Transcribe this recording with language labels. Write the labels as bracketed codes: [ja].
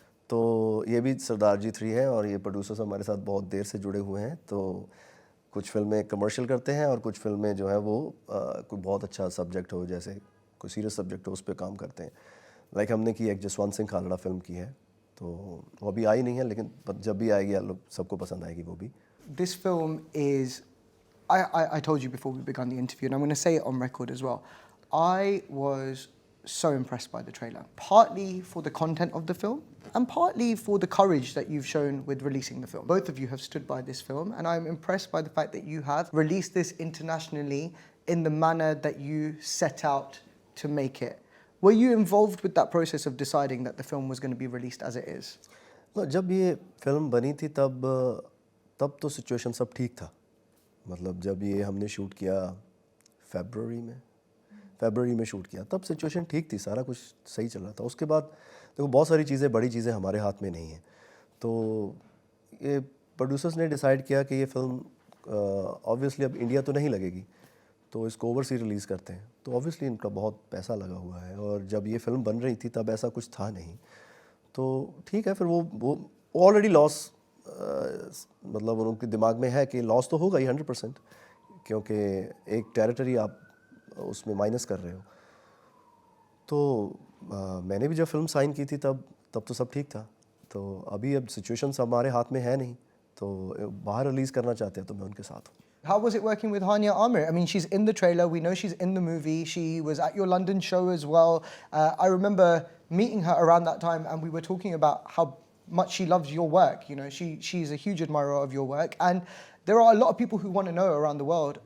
[hi] तो ये भी सरदार जी 3 है, और ये प्रोड्यूसर्स हमारे साथ बहुत देर से जुड़े हुए हैं. तो कुछ फिल्में कमर्शियल करते हैं और कुछ फिल्में जो है वो कोई बहुत अच्छा सब्जेक्ट हो, जैसे कोई सीरियस सब्जेक्ट हो, उस पर काम करते हैं. लाइक हमने की एक जसवंत सिंह खालड़ा फिल्म की है, तो वो अभी आई नहीं है, लेकिन जब भी आएगी लोग सबको पसंद आएगी वो भी. [en] This film is, I told you before we began the interview, and I'm going to say it on record as well. I was so impressed by the trailer, partly for the content of the film and partly for the courage that you've shown with releasing the film. Both of you have stood by this film, and I'm impressed by the fact that you have released this internationally in the manner that you set out to make it. Were you involved with that process of deciding that the film was going to be released as it is? [hi] No, जब ये film बनी थी तब तो situation सब ठीक था. मतलब जब ये हमने शूट किया फरवरी में शूट किया, तब सिचुएशन ठीक थी, सारा कुछ सही चल रहा था. उसके बाद देखो बहुत सारी चीज़ें, बड़ी चीज़ें हमारे हाथ में नहीं हैं. तो ये प्रोड्यूसर्स ने डिसाइड किया कि ये फिल्म ऑब्वियसली अब इंडिया तो नहीं लगेगी, तो इसको ओवरसीज रिलीज़ करते हैं. तो ऑब्वियसली इनका बहुत पैसा लगा हुआ है, और जब ये फिल्म बन रही थी तब ऐसा कुछ था नहीं. तो ठीक है, फिर वो ऑलरेडी लॉस, मतलब उनके दिमाग में है कि लॉस तो होगा ही 100%, क्योंकि एक टेरिटरी आप उसमें माइनस कर रहे हो. तो मैंने भी जब फिल्म साइन की थी तब तो सब ठीक था. तो अभी अब सिचुएशन हमारे हाथ में है नहीं, तो बाहर रिलीज़ करना चाहते हैं तो मैं उनके साथ हूँ. [en] How was it working with Hania Amir? I mean, she's in the trailer. We know she's in the movie. She was at your London show as well. I remember meeting her around that time, and we were talking about how much she loves your work. You know, she's a huge admirer of your work, and there are a lot of people who want to know around the world.